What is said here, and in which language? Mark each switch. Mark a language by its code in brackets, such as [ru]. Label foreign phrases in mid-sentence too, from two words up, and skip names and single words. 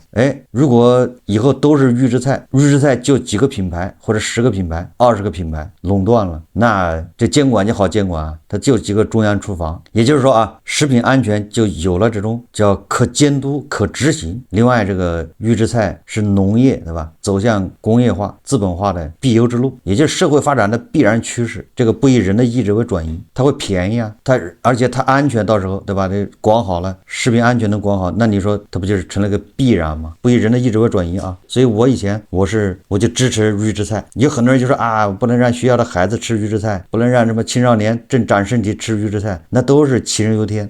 [zh] 如果以後都是預制菜，預制菜就幾個品牌或者10個品牌、20個品牌壟斷了，那這監管就好監管啊，它就幾個中央廚房。也就是說啊，食品安全就有了這種叫可監督、可執行。另外，這個預制菜是農業，對吧？走向工業化、資本化的必由之路，也就是社會發展的必然趨勢。這個不以人的意志為轉移，它會便宜啊，而且它安全，到時候对吧？這管好了，食品安全能管好，那你说它不就是成了个必然吗？不以人的意志为轉移啊。所以我以前我就支持預制菜。有很多人就說啊，不能讓學校的孩子吃預制菜，不能讓什麼青少年正長身體吃預制菜，那都是杞人憂天。